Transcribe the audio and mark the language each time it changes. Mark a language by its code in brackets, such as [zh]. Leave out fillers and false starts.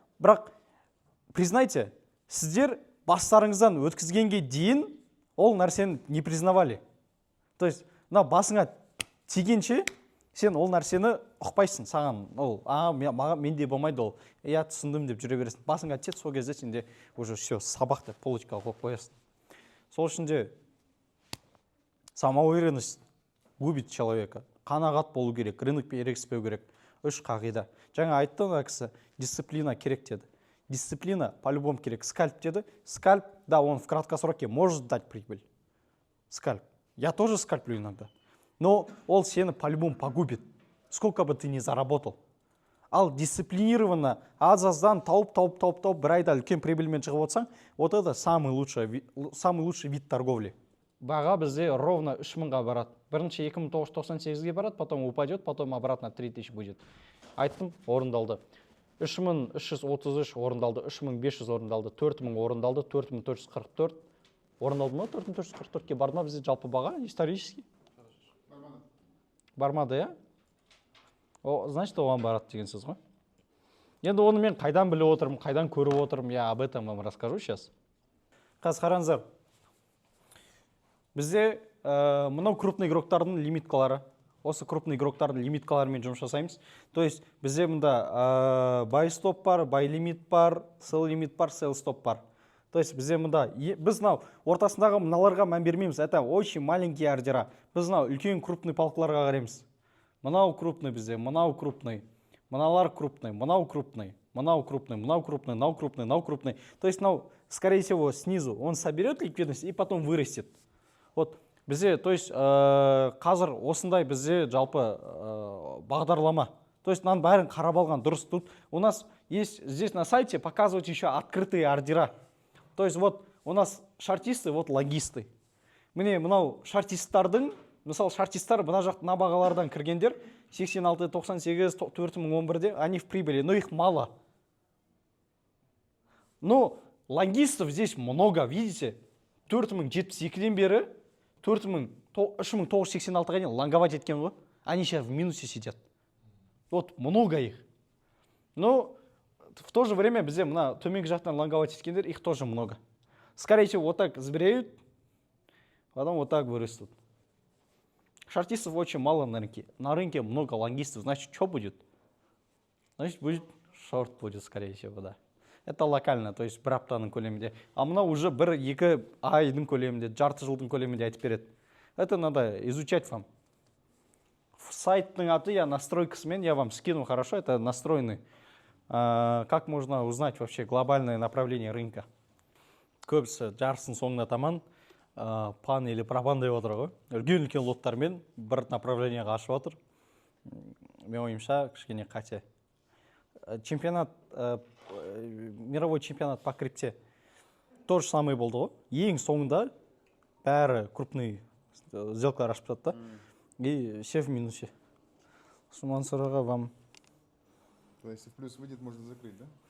[kk] Бірақ признайте, сіздер бастарыңыздан өткізгенге дейін ол нәрсені не признавали. То есть, басыңа тигенше сен ол нәрсені ұқпайсың. Саған ол, менде болмайды ол. Я түсіндім деп жүре бересің. Басыңа тет, сол кезде сенде уже все, сабақ деп полочкаға қойып қоясың. Сол үшін де [ru] самоуверенность губит человека. [kk] Қанағат болу керек, рынокпен ерегіспеу керек. 3 қағида. Жаңа айтты ана кісі, дисциплина керек деді. [ru] Дисциплина по-любому [kk] керек. [ru] Скальп [kk] деді. [ru] Скальп, да, он в краткосроке может дать прибыль. Скальп. Я тоже скальплю иногда. Но он [kk] сені [ru] по-любому погубит. Сколько бы ты ни заработал. [kk] Ал дисциплинированно аз-аздан тауып, бір айда үлкен прибыльмен шығып отсаң, [ru] вот это самый лучший вид торговли. [kk] Баға бізде ровно 3000-ға барады. Бірінші 2998-ге барады, [ru] потом упадет, потом обратно 3000 будет. [kk] Айттым, орындалды. 3333 орындалды, 3500 орындалды, 4000 орындалды, 4444 орындалды ма? 4444-ке барды ма бізде жалпы баға исторически? Бармады, я? [ru] Значит, [kk] оған барады деген сөз ғой. Енді оны мен қайдан біліп отырмын, қайдан көріп отырмын, [ru] я об этом вам расскажу сейчас. [kk] Қазір қараңыздар. Бізде мынау крупный игроктардың лимиткалары. Осы крупный игроктардың лимиткаларымен жұмыс жасаймыз. То есть бізде мұнда buy stop бар, buy limit бар, sell limit бар, sell stop бар. То есть бізде мұнда, біз мынау ортасындағы мыналарға мән бермейміз. [ru] Это очень маленькие ордера. [kk] Біз мынау үлкен крупный палқыларға қараймыз. Мынау крупный бізде, мынау крупный, мыналар крупный, мынау крупный, мынау крупный, мынау крупный, мынау крупный, мынау крупный. [ru] То есть [kk] мынау, [ru] скорее всего, снизу он соберет ликвидность и потом вырастет. Вот [kk] бізде, то есть қазір осындай бізде жалпы бағдарлама. То есть мынаның бәрін қарап алған дұрыс. [ru] Тут у нас есть здесь на сайте показывают еще открытые ордера. То есть вот у нас шартисты, вот логисты. [kk] Міне мынау шартисттардың, мысалы шартисттар мына жақты мына бағалардан кіргендер 86, 98, 4011-де, [ru] они в прибыли, но их мало. Но логистов здесь много, видите? [kk] 4072-ден бері 3986-ға дейін лонговать еткен ғой. [ru] Они сейчас в минусе сидят. Вот много их. Но в то же время [kk] бізде мына төменгі жақтан лонговать еткендер, [ru] их тоже много. Скорее всего, вот так сбреют, потом вот так вырастут. Шартистов очень мало на рынке. На рынке много лонгистов. Значит, что будет? Значит, будет шорт будет, скорее всего, да. Это локально, то есть [kk] бір аптаның көлемінде. А мына уже бір-екі айдың көлемінде, жарты жылдың көлемінде айтып береді. [ru] Это надо изучать вам. [kk] Сайттың аты [ru] я настройкасымен, я вам скину, хорошо, это настроенный. Как можно узнать вообще глобальное направление рынка? [kk] Көбісі жарысын соңына таман пан или пропан деп отыр ғой. Үлкен лоттармен бір направлениеға ашып отыр. Мен ойымша кішкене қате. [ru] Чемпионат, мировой чемпионат по крипте то же самое [kk] болды ғой. Ең соңында бәрі крупный сделкалар ашып жатты. [ru] И все в минусе. [kk] Суман сұрағы [ru] вам. То есть, если в плюс выйдет, можно закрыть, да?